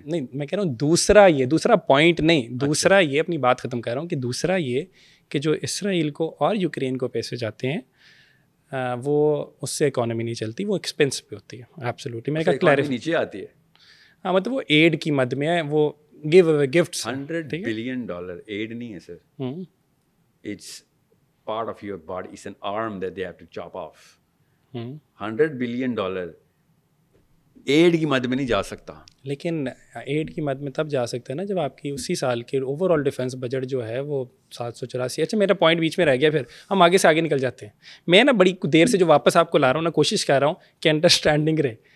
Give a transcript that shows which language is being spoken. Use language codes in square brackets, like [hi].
[ur] نہیں میں کہہ رہا ہوں دوسرا پوائنٹ نہیں, دوسرا یہ اپنی بات ختم کر رہا ہوں کہ دوسرا یہ کہ جو اسرائیل کو اور یوکرین کو پیسے جاتے ہیں وہ اس سے اکانومی نہیں چلتی, وہ ایکسپینس پہ ہوتی ہے. ایبسلیوٹلی میں نے کہا کلیئر نیچے آتی ہے. ہاں مطلب وہ ایڈ کی مد میں ہے, وہ [en] give away gifts. $100 billion aid [ur] نہیں ہے [en] sir. It's part of your body. It's an arm that they have to chop off. [ur] $100 billion add کی مد میں نہیں جا سکتا. لیکن ایڈ کی مد میں تب جا سکتا ہے نا جب آپ کی اسی سال کے اوور آل ڈیفینس بجٹ جو ہے وہ 784. اچھا میرا پوائنٹ بیچ میں رہ گیا, پھر ہم آگے سے آگے نکل جاتے ہیں. میں نا بڑی دیر سے جو واپس آپ کو لا رہا ہوں نا, کوشش کر رہا ہوں کہ انڈرسٹینڈنگ رہے.